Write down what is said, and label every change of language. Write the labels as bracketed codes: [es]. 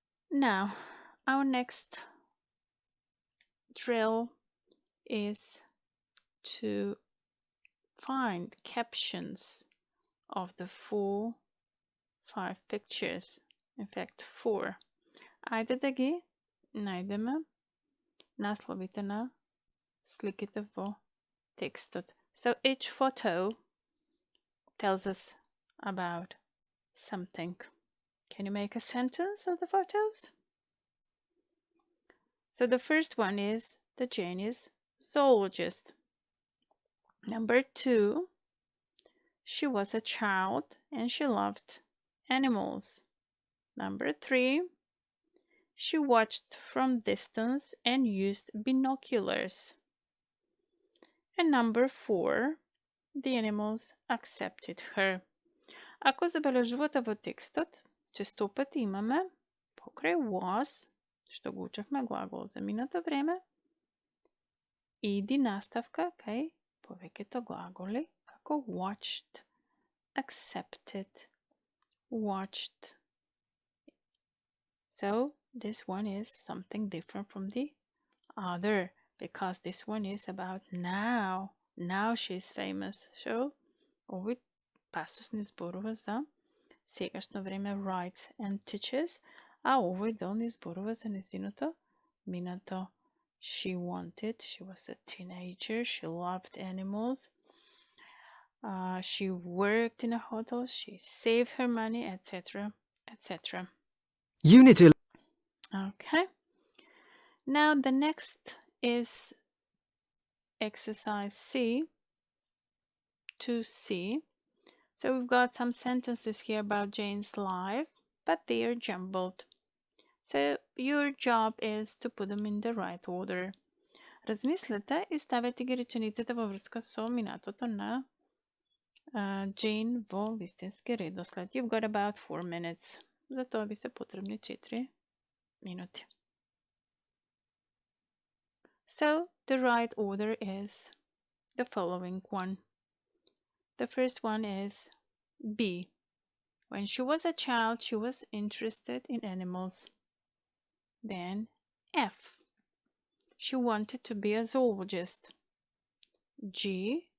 [en] Now, our next drill is to find captions of the 5 pictures. In fact, 4. [mk] Ајде да ги најдеме насловите на сликите во текстот. [en] So each photo tells us about something. Can you make a sentence of the photos? So the first one is the Janie's zoologist. Number 2, she was a child and she loved animals. Number 3, she watched from distance and used binoculars. And number 4, the animals accepted her. [mk] Ако забележувате во текстот, често пати имаме покрај was, што го учевме глагол за минато време, иди наставка кај повеќето глаголи, како watched, accepted, watched. [en] So this one is something different from the other, because this one is about now. Now she's famous. [mk] So овој пасус ни зборува за сегашно време, [en] writes and teaches, [mk] а овој дел ни зборува за нејзиното минато. [en] She was a teenager, she loved animals, she worked in a hotel, she saved her money, etc., etc. Unit 11. Okay. Now the next is exercise C, 2C. So we've got some sentences here about Jane's life, but they are jumbled. So your job is to put them in the right order. [mk] Размислете и ставете ги речениците во врска со минатото на Jane во вистински редослед. [en] You've got about 4 minutes. [mk] За тоа ви се потребни 4 минути. [en] So the right order is the following one. The first one is B. When she was a child, she was interested in animals. Then F. She wanted to be a zoologist. G.